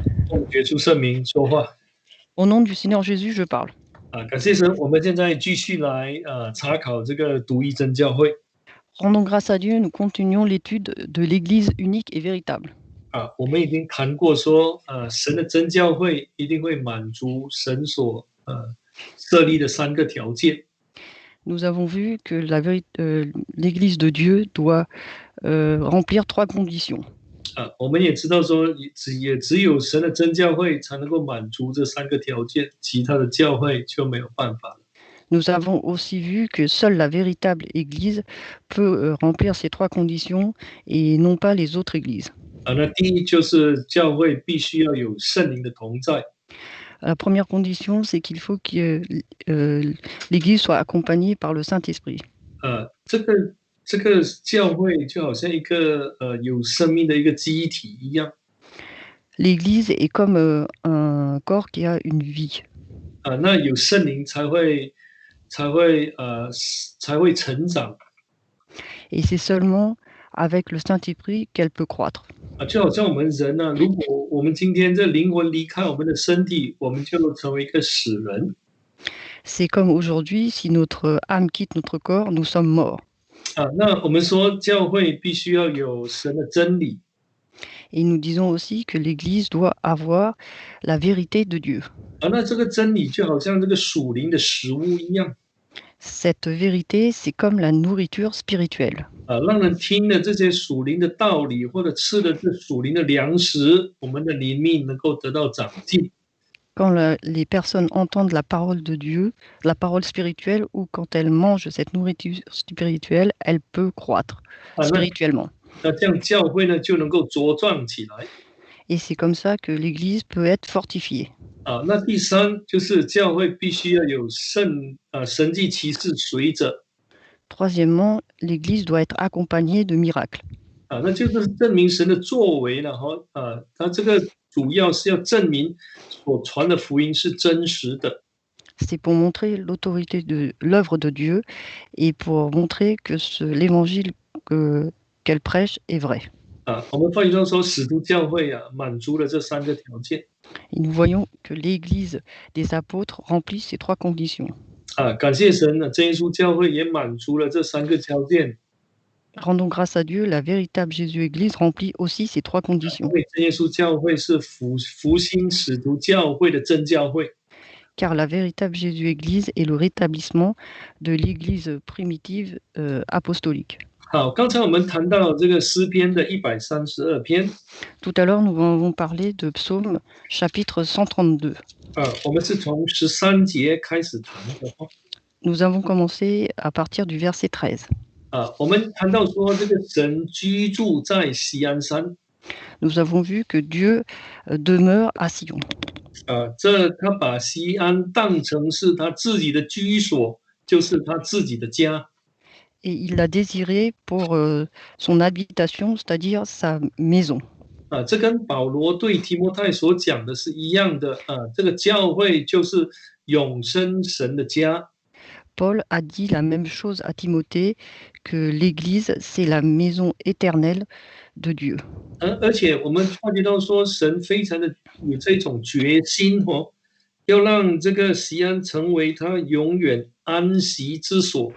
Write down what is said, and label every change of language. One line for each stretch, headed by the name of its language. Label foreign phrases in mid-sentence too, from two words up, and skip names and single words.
Chinese: 奉耶稣圣名说话
French: Au nom du Seigneur Jésus, je parle.
Chinese: 感谢神，我们现在继续来查考这个独一真教会
French: Rendons grâce à Dieu, nous continuons l'étude de l'Église unique et véritable.
Chinese: 我们已经谈过说，神的真教会一定会满足神所设立的3个条件。
French: Nous avons vu que l'Église de Dieu doit remplir 3 conditions.
Chinese: 我们也知道说，也只有神的真教会才能够满足这3个条件，其他的教会就没有办法了。
French: Nous avons aussi vu que seule la véritable Église peut remplir ces 3 conditions et non pas les autres églises.
Chinese: 那第一就是教会必须要有圣灵的同在。
French: La première condition, c'est qu'il faut que l'Église soit accompagnée par le Saint-Esprit.
Chinese: 这个教会就好像一个有生命的一个机体一样。
French: L'Église est comme un corps qui a une vie.
Chinese: 那有圣灵才会成长。
French: Et c'est seulement avec le Saint-Esprit qu'elle peut croître.
Chinese: 就好像我们人呢，如果我们今天这灵魂离开我们的身体，我们就成为一个死人。
French: C'est comme aujourd'hui, si notre âme quitte notre corps, nous sommes morts.
Chinese: 那我们说教会必须要有神的真理。
French: Et nous disons aussi que l'Église doit avoir la vérité de Dieu.
Chinese: 那这个真理就好像这个属灵的食物一样。
French: Cette vérité, c'est comme la nourriture spirituelle.
Chinese: 让人听了这些属灵的道理，或者吃了这属灵的粮食，我们的灵命能够得到长进。
French: Quand les personnes entendent la parole de Dieu, la parole spirituelle, ou quand elles mangent cette nourriture spirituelle, elle peut croître spirituellement.
Chinese: 那这样教会呢就能够茁壮起来。
French: Et c'est comme ça que l'Église peut être fortifiée.
Chinese: 那第3就是教会必须要有神迹奇事随着。
French: Troisièmement, l'Église doit être accompagnée de miracles.
Chinese: 那就是证明神的作为了哈。他这个主要是要证明所传的福音是真实的。
French: C'est pour montrer l'autorité de l'œuvre de Dieu et pour montrer que l'évangile qu'elle prêche est vrai.
Chinese: 我们翻译中说，使徒教会满足了这3个条件。
French: Et nous voyons que l'Église des apôtres remplit ces 3 conditions.
Chinese: 感谢神，真耶稣教会也满足了这3个条件。
French: Rendons grâce à Dieu, la véritable Jésus-Église remplit aussi ces 3 conditions.
Chinese: 因为真耶稣教会是复兴使徒教会的真教会。
French: Car la véritable Jésus-Église est le rétablissement de l'Église primitive apostolique.
Chinese: 好，刚才我们谈到这个诗篇的132篇。
French: Tout à l'heure, nous avons parlé de Psaume chapitre 132.
Chinese: 我们是从13节开始谈的。
French: Nous avons commencé à partir du verset 13.
Chinese: 我们谈到说，这个神居住在锡安山。
French: Nous avons vu que Dieu demeure à Sion.
Chinese: 他把锡安当成是他自己的居所，就是他自己的家。
French: Et il l'a désiré pour son habitation, c'est-à-dire sa maison.
Chinese: 这跟保罗对提摩太所讲的是一样的。这个教会就是永生神的家。
French: Paul a dit la même chose à Timothée, que l'Église, c'est la maison éternelle de Dieu.
Chinese: 而且我们发觉到说，神非常的有这种决心要让这个锡安成为他永远安息之所。